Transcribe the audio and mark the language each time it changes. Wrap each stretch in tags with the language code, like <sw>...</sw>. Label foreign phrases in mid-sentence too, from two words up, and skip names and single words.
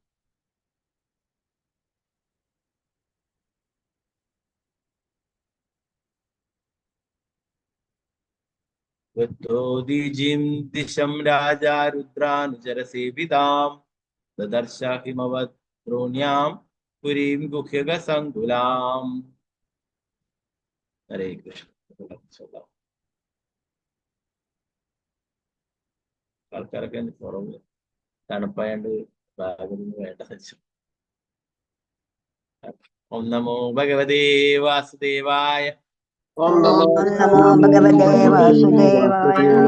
<sa>गतो दीजिं दिशं राजा रुद्रानुचर सेविताम् ददर्श हिमवद्रोण्यां पुरीं गुह्यग संकुलाम्। हरे कृष्ण।</sa> <ml>ആൾക്കാരൊക്കെ കുറവ് തണുപ്പായണ്ട് ബാഗൊന്നും വേണ്ട വെച്ചു.</ml> <sa>ॐ नमो भगवते वासुदेवाय ॐ नमो भगवते वासुदेवाय.</sa>